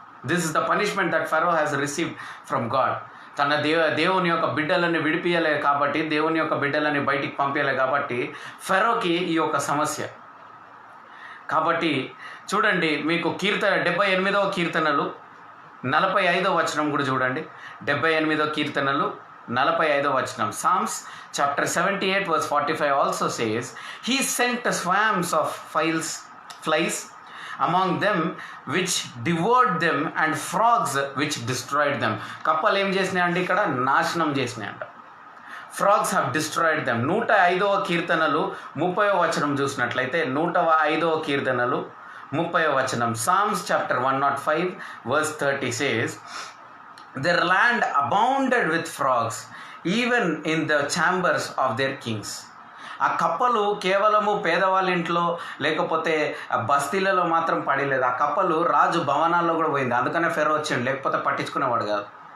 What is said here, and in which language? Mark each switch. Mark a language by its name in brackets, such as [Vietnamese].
[English] This is the punishment that Pharaoh has received from God. [Telugu] తన దేవుని యొక్క బిడ్డలని విడిపియలే కాబట్టి, దేవుని యొక్క బిడ్డలని బయటికి పంపించలే కాబట్టి ఫరోకి ఈ యొక్క సమస్య. కాబట్టి చూడండి, మీకు 78వ కీర్తనలు 45వ వచనం కూడా చూడండి. 78వ కీర్తనలు 45వ వచనం. [English] Psalms chapter 78 verse 45 also says, He sent swarms of flies among them which devoured them and frogs which destroyed them. [Telugu] కప్పలు ఏం చేసినాయండి? ఇక్కడ నాశనం చేసినాయంట. [English] Frogs have destroyed them. [Telugu] 105వ కీర్తనలు 30వ వచనం చూసినట్లయితే 105వ కీర్తనలు 30వ వచనం. [English] Psalms chapter 105 verse 30 says, Their land abounded with frogs, even in the chambers of their kings. [Telugu] ఆ కప్పలు కేవలము పేదవాళ్ళ ఇంట్లో లేకపోతే బస్తీలలో మాత్రం పడలేదు. ఆ కప్పలు రాజు భవనాల్లో కూడా పోయింది. అందుకనే ఫెరో వచ్చిండు, లేకపోతే పట్టించుకునేవాడు కాదు.